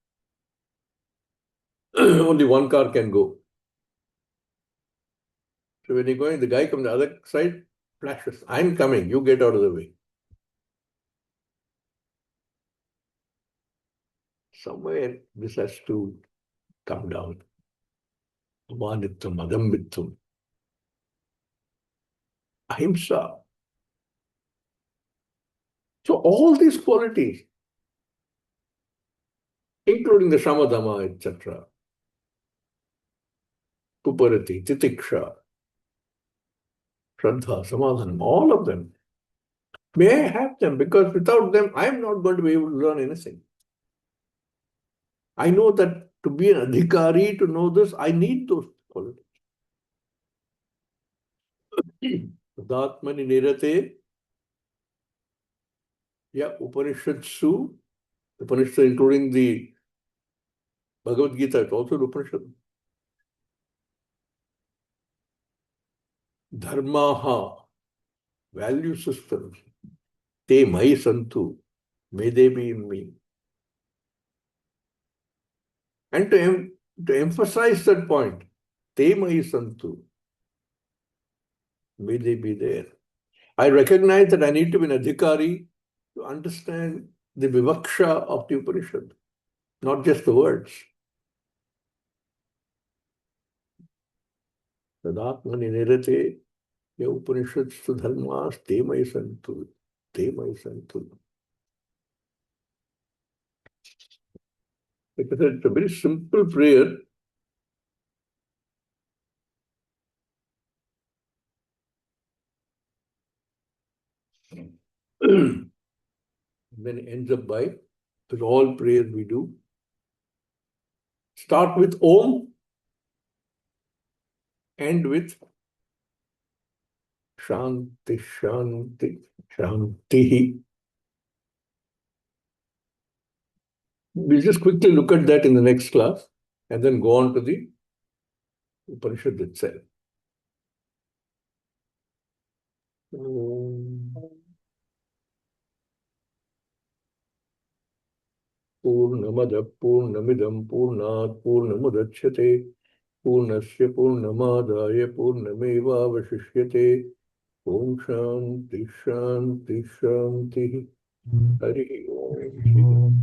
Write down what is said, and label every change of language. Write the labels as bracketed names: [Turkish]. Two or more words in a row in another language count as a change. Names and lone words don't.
[English] Only one car can go. So when you're going, the guy from the other side flashes, I'm coming, you get out of the way. Somewhere this has to come down. [Sanskrit] Amanitvam, adambitvam, ahimsa. [English] So all these qualities, including the shamadama, etc., [Sanskrit] kuparati, titiksha, shraddha, samadhanam, [English] all of them, may I have them, because without them, I am not going to be able to learn anything. I know that to be an adhikari, to know this, I need those qualities. [Sanskrit] Tadatmani nirate, Upanishadsu, [English] Upanishad including the Bhagavad Gita, it's also an Upanishad. Dharmaha, value systems, [Sanskrit] te mai santu, [English] may they be in me. And to emphasize that point, [Sanskrit] te mai santu, [English] may they be there. I recognize that I need to be an adhikari to understand the vivaksha of the Upanishad, not just the words. [Sanskrit] Tadatmani nirate, ya Upanishadstu dharmas te mai santu, te mai santu. [English] Because it's a very simple prayer. Then it ends up by, with all prayers we do, start with Om, end with [Sanskrit] Shanti, Shanti, Shanti. [English] We'll just quickly look at that in the next class and then go on to the Upanishad itself. [Sanskrit] Purnamada Purnamidam Purnat Purnamudachyate Purnasya Purnamadaya Purnameva Vashishyate Om Shanti Shanti Shanti Hari Om